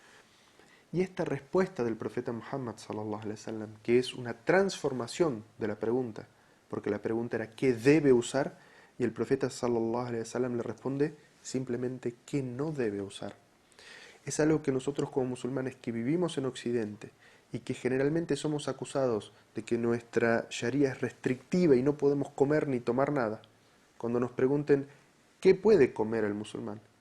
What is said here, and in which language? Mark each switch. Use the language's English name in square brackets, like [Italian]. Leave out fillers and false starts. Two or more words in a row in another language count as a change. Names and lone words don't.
[Spanish] Y esta respuesta del profeta Muhammad [Arabic] صلى الله عليه وسلم, [Spanish] que es una transformación de la pregunta, porque la pregunta era ¿qué debe usar? Y el profeta [Arabic] صلى الله عليه وسلم [Spanish] le responde simplemente ¿qué no debe usar? Es algo que nosotros como musulmanes que vivimos en Occidente y que generalmente somos acusados de que nuestra sharia es restrictiva y no podemos comer ni tomar nada. Cuando nos pregunten ¿qué puede comer el musulmán?